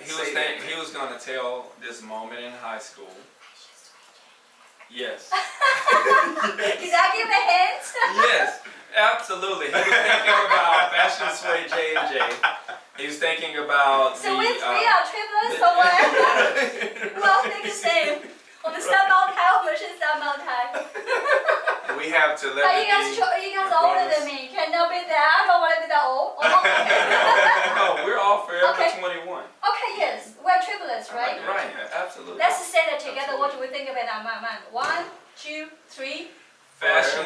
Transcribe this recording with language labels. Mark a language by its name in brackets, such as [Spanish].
[English] He was going to tell this moment in high school. Yes. Did I give a hint? Yes, absolutely. He was thinking about Fashion Sway J&J. He was thinking about So we three are triplets or what? We all think the same. [Chinese] 我们三胞胎，我们是三胞胎。 [English] We have to let. But you guys are older than me. Can you be that? I don't want to be that old. No, we're all forever Okay. 21. Okay, yes, we're triplets, right? Right, absolutely. Let's say that together. What do we think about our mind? 1, 2, 3. Fashion